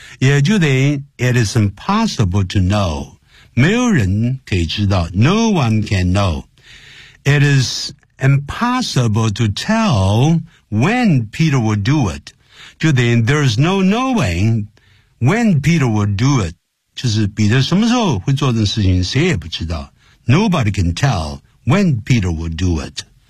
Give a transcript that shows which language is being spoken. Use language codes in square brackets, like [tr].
[en] 也就等于 it is impossible to know. 没有人可以知道 No one can know. It is impossible to tell when Peter would do it. 就等于 there is no knowing when Peter would do it. [zh] 就是彼得什么时候会做这事情谁也不知道。 [en] Nobody can tell when Peter would do it.